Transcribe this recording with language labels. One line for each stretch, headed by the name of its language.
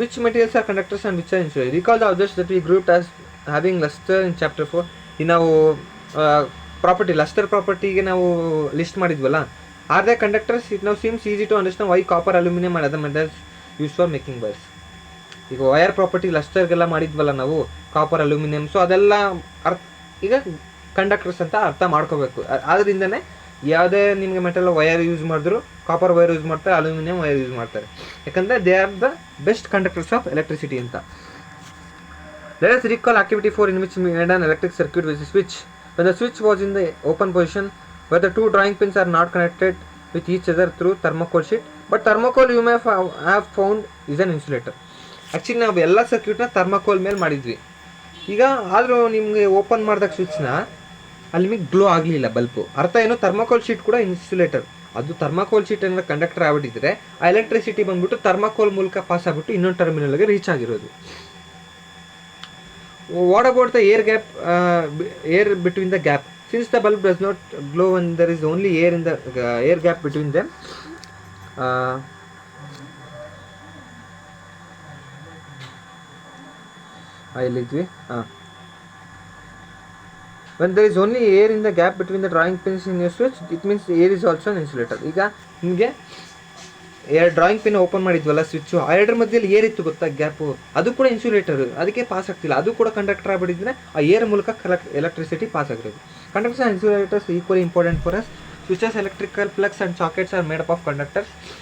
English: Which materials are conductors and which are insulators? Recall the objects that we grouped as having luster in chapter 4.
Kannada: ಈಗ ನಾವು property, lustre ಪ್ರಾಪರ್ಟಿಗೆ ನಾವು list ಮಾಡಿದ್ವಲ್ಲ,
English: Are they conductors? It
Kannada: ನಾವು
English: Seems easy to understand why copper, aluminium and other metals use for making wires.
Kannada: ಈಗ wire property ಲಸ್ಟರ್ಗೆಲ್ಲ ಮಾಡಿದ್ವಲ್ಲ ನಾವು, copper, aluminium, so ಅದೆಲ್ಲ ಈಗ conductors ಅಂತ ಅರ್ಥ ಮಾಡ್ಕೋಬೇಕು. ಆದ್ದರಿಂದನೇ ಯಾವುದೇ ನಿಮಗೆ ಮೆಟಲ್ ವೈರ್ ಯೂಸ್ ಮಾಡಿದ್ರು, ಕಾಪರ್ ವೈರ್ ಯೂಸ್ ಮಾಡ್ತಾರೆ, ಅಲ್ಯೂಮಿನಿಯಂ ವೈರ್ ಯೂಸ್ ಮಾಡ್ತಾರೆ, ಯಾಕಂದರೆ
English: they are the best conductors of electricity
Kannada: ಅಂತ.
English: Let us recall activity 4 in which we made an electric circuit with a switch. When the switch was in the open position, where the 2 drawing pins are not connected with each other through thermocol sheet, but thermocol you may have found is an insulator.
Kannada: Actually ನಾವು ಎಲ್ಲ ಸರ್ಕ್ಯೂಟ್ನ ಥರ್ಮಕೋಲ್ ಮೇಲೆ ಮಾಡಿದ್ವಿ. ಈಗ ಆದರೂ ನಿಮಗೆ open ಮಾಡಿದಾಗ ಸ್ವಿಚ್ನ ಅಲ್ಲಿ ನಿಮಗೆ ಗ್ಲೋ ಆಗಲಿಲ್ಲ ಬಲ್ಬು. ಅರ್ಥ ಏನು? ಥರ್ಮಕೋಲ್ ಶೀಟ್ ಕೂಡ ಇನ್ಸುಲೇಟರ್. ಅದು ಥರ್ಮಕೋಲ್ ಶೀಟ್ ಏನಾದ್ರು ಕಂಡಕ್ಟರ್ ಆಗಿಬಿಟ್ಟಿದ್ರೆ ಆ ಎಲೆಕ್ಟ್ರಿಸಿಟಿ ಬಂದ್ಬಿಟ್ಟು ಥರ್ಮಕೋಲ್ ಮೂಲಕ ಪಾಸ್ ಆಗಿಬಿಟ್ಟು ಇನ್ನೊಂದು ಟರ್ಮಿನಲ್ಗೆ ರೀಚ್ ಆಗಿರೋದು.
English: What about the air gap, air between the gap? Since the bulb does not glow when there is only air in the air gap between them, uh,
Kannada: ಎಲ್ಲಿದ್ವಿ
English: when there is only air in the gap between the drawing pins in your switch, it means air is also an insulator.
Kannada: ಈಗ ನಿಮಗೆ drawing pin open ಮಾಡಿದ್ವಲ್ಲ switch, ಆ ಎರಡರ ಮಧ್ಯದಲ್ಲಿ air ಇತ್ತು ಗೊತ್ತಾ gap, ಅದು ಕೂಡ insulator, ಅದಕ್ಕೆ ಪಾಸ್ ಆಗ್ತಿಲ್ಲ, ಅದು ಕೂಡ ಕಂಡಕ್ಟರ್ ಆಗಿಬಿಟ್ಟಿದ್ರೆ ಆ ಏರ್ ಮೂಲಕ ಎಲೆಕ್ಟ್ರಿಸಿಟಿ ಪಾಸ್ ಆಗಿರೋದು.
English: Conductors and insulators equally important for us. Switches, electrical plugs and sockets are made up of conductors.